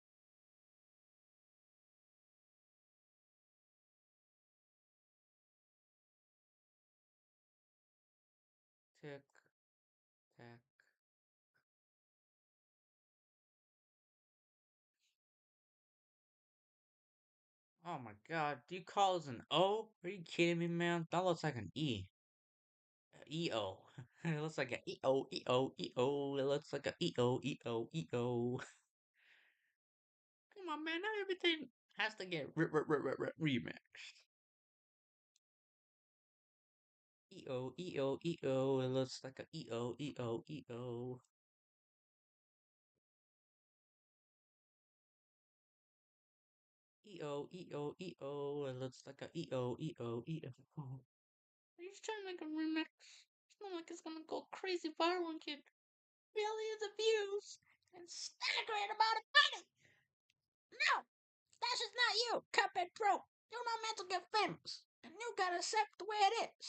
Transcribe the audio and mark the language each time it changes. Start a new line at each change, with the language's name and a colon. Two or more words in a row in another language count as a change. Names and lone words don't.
English: Tic tac. Oh my god, do you call this an O? Are you kidding me, man? That looks like an E. E-O. It looks like an E-O, E-O, E-O. It looks like a E-O, E-O, E-O. Come on, man. Now everything has to get remixed. E-O, E-O, E-O. It looks like a E-O, E-O, E-O. E-O, E-O, E-O. It looks like a E-O, E-O, E-O. Are you just trying to make a remix? It's not like it's gonna go crazy viral and get millions of views and staggering amount of money. No, that's just not you, Cuphead Pro. You're not meant to get famous, and you gotta accept the way it is.